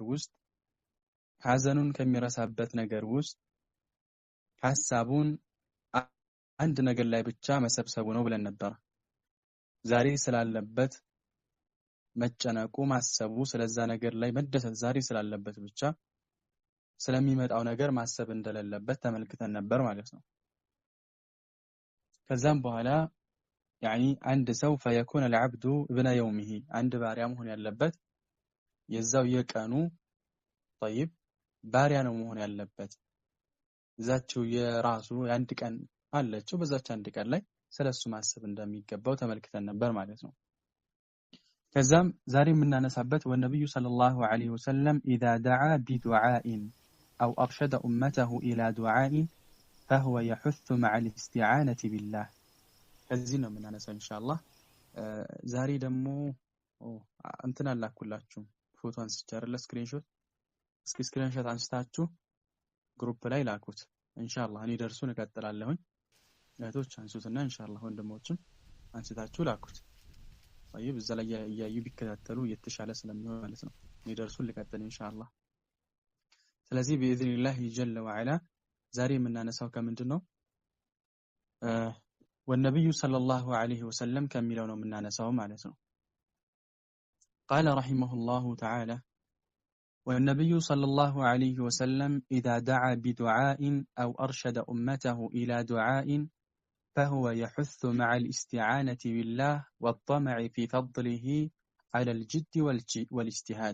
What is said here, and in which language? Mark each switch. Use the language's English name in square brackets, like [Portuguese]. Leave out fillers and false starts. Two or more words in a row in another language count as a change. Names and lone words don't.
[Amharic] ውስጥ ሐዘኑን ከሚረሳበት ነገር ውስጥ ሐሳቡን አንድ ነገር ላይ ብቻ መሰብሰቡ ነው ብለን ነበር። ዛሬ ስላለበት መጨነቁ ማሰቡ ስለዛ ነገር ላይ መደሰት ዛሬ ስላለበት ብቻ ስለሚመጣው ነገር ማሰብ እንደሌለበት ተመልክተን ነበር ማለት ነው። ከዛም በኋላ አንድ ሰው [Arabic] فيكون العبد ابن يومه [Amharic] አንድ ባሪያ መሆን ያለበት የዛው የቀኑ طيب ባሪያ ነው መሆን ያለበት። እዛቸው የራሱ አንድ ቀን አለችው፣ በዛች አንድ ቀን ላይ ስለሱ ማሰብ እንደሚገባው ተመልክተን ነበር ማለት ነው። ከዛም ዛሬ የምናነሳበት ወነብዩ [Arabic] صلى الله عليه وسلم إذا دعا بدعاء أو أرشد أمته إلى دعاء فهو يحث مع الاستعانة بالله [Amharic] ከዚህ ነው የምናነሳው ኢንሻአላህ። ዛሬ ደግሞ እንትን አላኩላችሁ ፎቶ አንስቻለሁ ስክሪንሾት። እስኪ ስክሪንሾት አንስታችሁ ግሩፕ ላይ ላኩት ኢንሻአላህ። እኔ ደርሱን እቀጥላለሁኝ። እህቶች አንሱትና ኢንሻአላህ ወንድሞችም አንስታችሁ ላኩት። طيب እዛ ላይ ያዩ ቢከታተሉ የተሻለ ስለሚሆን ማለት ነው። እኔ ደርሱን ልቀጥል ኢንሻአላህ። ስለዚህ [Arabic] بإذن الله جل وعلا [Amharic] ዛሬ የምናነሳው ከምንድነው [Arabic] والنبي صلى الله عليه وسلم كملوا [Amharic] ነው የምናነሳው ማለት ነው። [Arabic] قال رحمه الله تعالى والنبي صلى الله عليه وسلم إذا دعا بدعاء أو أرشد أمته إلى دعاء فهو يحث مع الاستعانة بالله والطمع في فضله على الجد والاجتهاد.